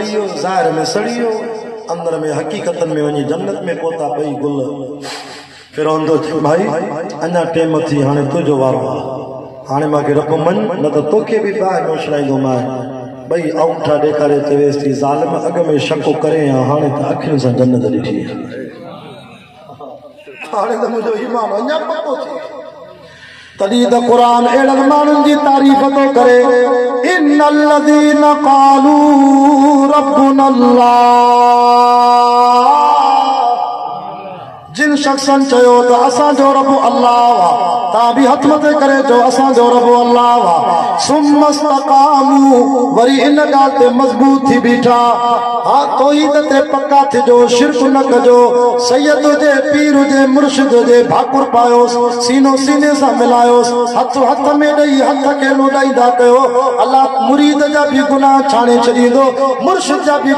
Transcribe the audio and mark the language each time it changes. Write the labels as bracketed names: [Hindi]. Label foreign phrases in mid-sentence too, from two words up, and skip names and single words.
[Sindhi] वियो ज़ाहिर में सड़ी वियो अंदर में हक़ीक़तनि में वञी जन्नत में पहुता ॿई गुल फिरौन थो चए भाई अञा टेम थी हाणे तुंहिंजो वारो आहे हाणे मूंखे रब मञ न त तोखे बि बाहि में उछलाईंदोमांइ ॿई औंठा ॾेखारे चवेसि थी ज़ालिम अॻ में शक करे हाणे त अखियुनि सां जन्नत ॾिठी हाणे त मुंहिंजो ईमान अञा पको थी तॾहिं त क़ुर अहिड़नि माण्हुनि जी तारीफ़ थो करे [Arabic] إن الذين قالوا ربنا [Sindhi] अल्लाह जिन शख़्सनि चयो त असांजो रब अल्लाह तव्हां बि हथ मथे करे चओ असांजो रब अल्लाह सुम्मस्तक़ामू वरी इन ॻाल्हि ते मज़बूत थी बीठा हा तौहीद ते पक्का थिजो शिरक न कजो सैयद हुजे पीर हुजे मुर्शिद हुजे भाकुर पायोसि सीनो सीने सां मिलायोसि हथ हथ में ॾेई हथ खे लोॾाईंदा कयो अल्लाह मुरीद जा बि गुनाह छाणे छॾींदो मुर्शिद जा बि